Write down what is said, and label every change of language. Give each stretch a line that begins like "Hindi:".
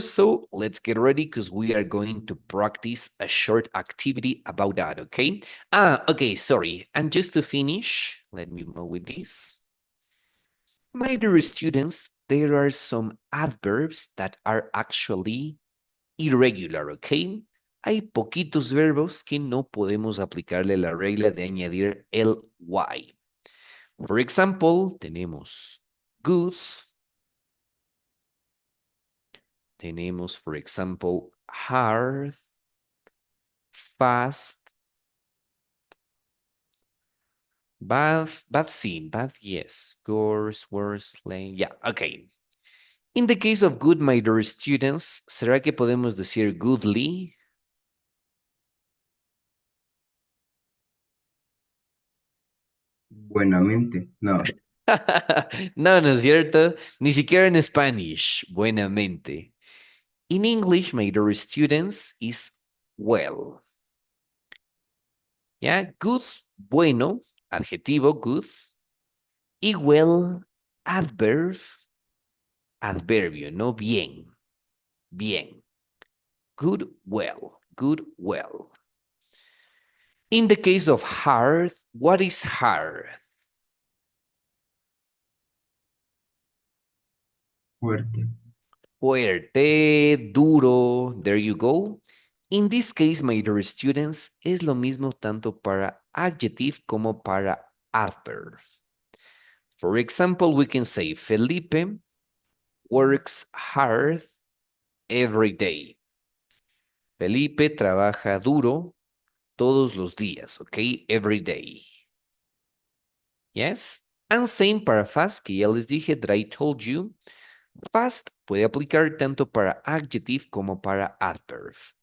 English: So let's get ready because we are going to practice a short activity about that, okay? Okay, sorry. And just to finish, let me move with this. My dear students, there are some adverbs that are actually irregular, okay?
Spanish: Hay poquitos verbos que no podemos aplicarle la regla de añadir el y.
English: For example,
Spanish: tenemos
English: good, tenemos, for example, hard, fast, bad sí, bad yes, gorse, worse, lane, yeah, okay. In the case of good, my dear students,
Spanish: ¿será que podemos decir goodly? Buenamente. No. No, no es cierto, ni siquiera en Spanish, buenamente.
English: In English, my dear students, is well. Yeah, good,
Spanish: bueno, adjetivo, good. Y
English: well, adverb,
Spanish: adverbio, no bien, bien.
English: Good, well, good, well. In the case of hard, what is hard?
Spanish: Fuerte.
English: Fuerte, duro, there you go. In this case, my dear students,
Spanish: es lo mismo tanto para
English: adjective
Spanish: como para
English: adverb. For example, we can say Felipe works hard every day.
Spanish: Felipe trabaja duro todos los días, okay?
English: Every day. Yes? And same
Spanish: para fast, que ya les dije
English: that I told you.
Spanish: Fast puede aplicar tanto para adjective como para adverb.